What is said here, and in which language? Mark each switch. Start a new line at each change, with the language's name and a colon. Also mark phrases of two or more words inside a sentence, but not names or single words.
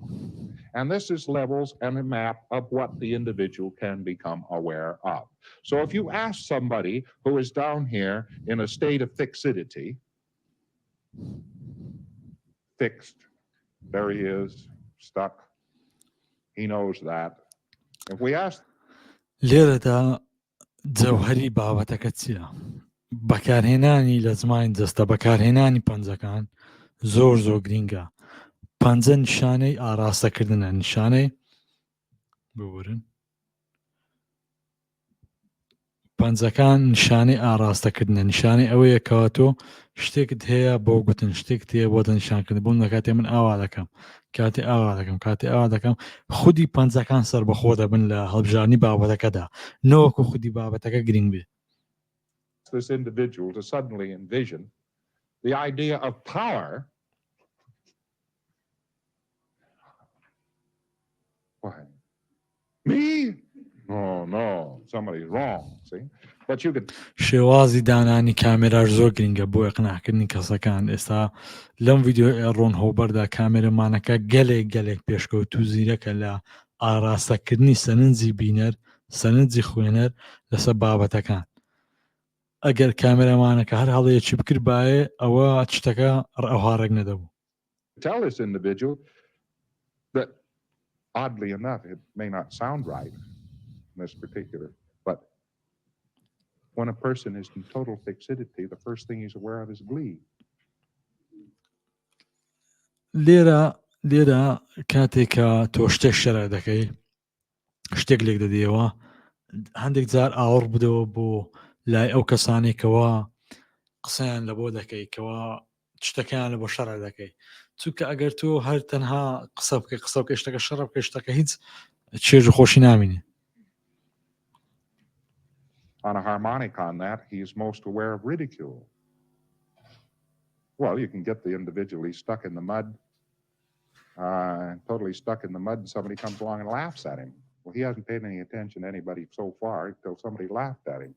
English: And this is levels and a map of what the individual can become aware of. So if you ask somebody who is down here in a state of fixity, fixed, there he is, stuck, he knows that. If we ask
Central Kurdish: لێرەدا جەوهەری بابەتەکە چییە؟ بەکارهێنانی لە زمانی دەستە بەکارهێنانی پەنجەکان زۆر گرینگە. پەنجە نیشانەی ئاراستەکردنە، نیشانەی ببورن پەنجەکان نیشانەی ئاراستەکردنە، نیشانەی ئەوەیە کەوا تۆ شتێکت هەیە بۆ گوتن، شتێکت هەیە بۆ دەنیشانکردن. بۆ لە کاتێ من ئاوا دەکەم، کاتێ ئاوا دەکەم، کاتێ ئاوا دەکەم، خودی پەنجەکان سەربەخۆ دەبن لە هەڵبژارنی بابەتەکەدا، نەوەکو خودی بابەتەکە گرنگ بێ.
English: this individual to suddenly envision the idea of power. Why? Me? Oh, no, somebody's wrong, see? But you could
Central Kurdish: شێوازی دانانی کامێراش زۆر گرنگە بۆ ئەقناکردنی کەسەکان. ئێستا لەم ڤیددیۆ ئێڕۆن هۆبەردا کامێرەمانەکە گەلێک پێشکەوت و زیرەکە لە ئاراستەکردنی سەرنجی بینەر، سەرنجی خوێنەر لەسەر بابەتەکان. ئەگەر کامێرەمانەکە هەر هەڵەیەکی بکرد باێ ئەوە شتەکە ئەوهارەک نەدەبوو.
English: tell this individual that, oddly enough, it may not sound right in this particular, but when a person is in total fixity, the first thing he's aware of is glee.
Central Kurdish: لێرە کاتێککە تۆ شتێک شەرە دەکەی، شتێک لێک دەدەیەوە، هەندێک جار ئاوڕ بدەوە بۆ لای ئەو کەسانێکەوە قسەیان لە بۆ دەکەی کەەوە شتەکەیان لە بۆ شەڕە دەکەی، چونکە ئەگەر تۆ هەر تەنها قسە بکە شتەکە شەڕە بکە شتەکە هیچ چێژ و خۆشی نامینێ.
English: On a harmonic on that, he is most aware of ridicule. Well, you can get the individual, he's stuck in the mud, totally stuck in the mud, and somebody comes along and laughs at him. Well, he hasn't paid any attention to anybody so far until somebody laughed at him.